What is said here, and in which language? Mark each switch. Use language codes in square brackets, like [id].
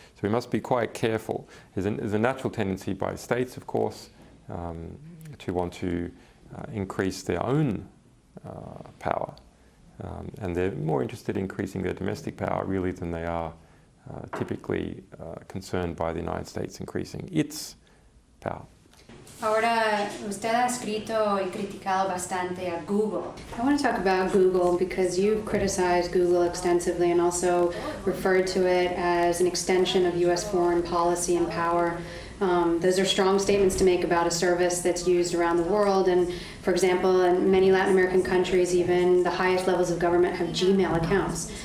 [en] So we must be quite careful. There's a natural tendency by states, of course, to want to increase their own power. And they're more interested in increasing their domestic power really than they are typically concerned by the United States increasing its power. [es] Ahora, usted ha escrito y criticado bastante a Google. [en] I want to talk about Google because you've criticized Google extensively and also referred to it as an extension of U.S. foreign policy and power. Those are strong statements to make about a service that's used around the world. And, for example, in many Latin American countries, even the highest levels of government have Gmail accounts.